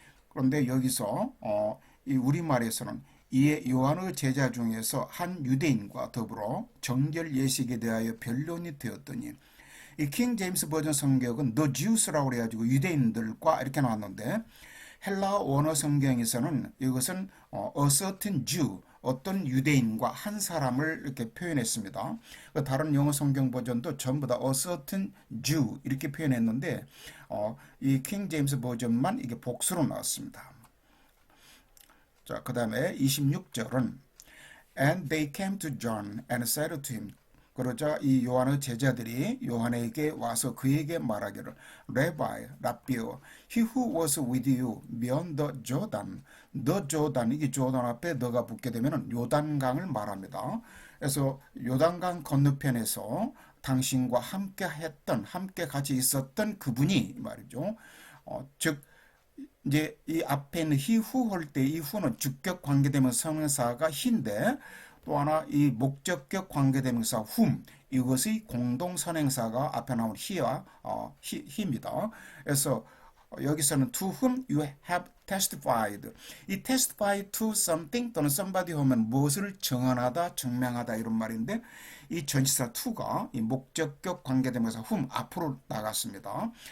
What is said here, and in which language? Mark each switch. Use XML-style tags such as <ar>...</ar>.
<ko>그런데 여기서 이 우리말에서는 이에 요한의 제자 중에서 한 유대인과 더불어 정결 예식에 대하여 변론이 되었더니 이 킹 제임스 버전 성경은 the Jews라고 그래가지고 유대인들과 이렇게 나왔는데 헬라 원어 성경에서는 이것은</ko> <en>a certain Jew</en> <ko>어떤 유대인과 한 사람을 이렇게 표현했습니다. 다른 영어 성경 버전도 전부 다</ko> <en>a certain Jew</en> <ko>이렇게 표현했는데 이 킹 제임스 버전만 이게 복수로 나왔습니다. 자, 그 다음에 26절은</ko> <en>And they came to John and said to him.</en> <ko>그러자 이 요한의 제자들이 요한에게 와서 그에게 말하기를 Rabbi, 라비오,</ko> <en>he who was with you beyond the Jordan,</en> <ko>the Jordan, 이게 조단 앞에 너가 붙게 되면 요단강을 말합니다. 그래서 요단강 건너편에서 당신과 함께 같이 있었던 그분이 말이죠. 즉 이제 이 앞에 있는 he who 할 때 이 who는 주격 관계대명사 성명사가 he인데 또 하나 이 목적격 관계대명사 whom 이것의 공동선행사가 앞에 나온 he와 he입니다.</ko> <en>그래서 여기서는 to whom you have testified.</en> <ko>이 testify to something 또는 somebody 하면 무엇을 증언하다, 증명하다 이런 말인데 이 전치사 to가 이 목적격 관계대명사 whom 앞으로 나갔습니다.</ko>